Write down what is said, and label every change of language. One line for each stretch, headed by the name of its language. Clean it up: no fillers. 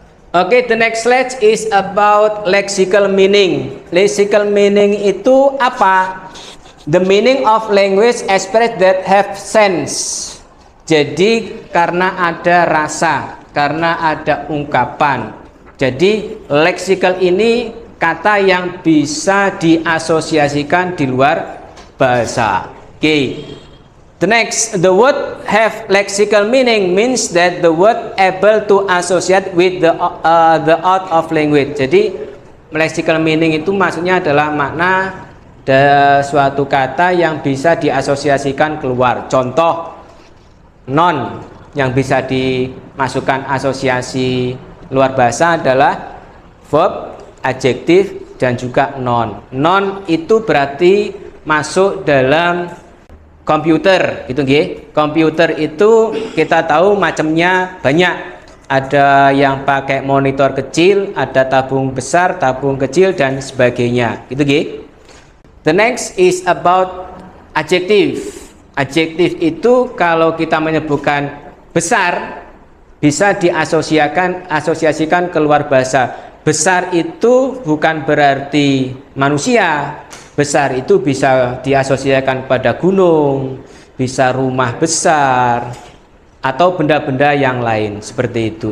English: Oke, the next slide is about lexical meaning. Lexical meaning
Indonesian: itu apa?
English: The meaning of language express that have sense.
Indonesian: Jadi karena ada rasa, karena ada ungkapan. Jadi lexical ini kata yang bisa diasosiasikan di luar bahasa. Oke.
English: The next, the word have lexical meaning means that the word able to associate with the out of language.
Indonesian: Jadi lexical meaning itu maksudnya adalah makna suatu kata yang bisa diasosiasikan keluar. Contoh, noun yang bisa dimasukkan asosiasi luar bahasa adalah verb, adjektif, dan juga noun. Noun itu berarti masuk dalam komputer, gitu nggih. Komputer itu kita tahu macamnya banyak. Ada yang pakai monitor kecil, ada tabung besar, tabung kecil, dan sebagainya, gitu nggih.
English: The next is about adjective.
Indonesian: Adjektif itu kalau kita menyebutkan besar bisa asosiasikan keluar bahasa. Besar itu bukan berarti manusia. Besar itu bisa diasosiasikan pada gunung, bisa rumah besar, atau benda-benda yang lain seperti itu.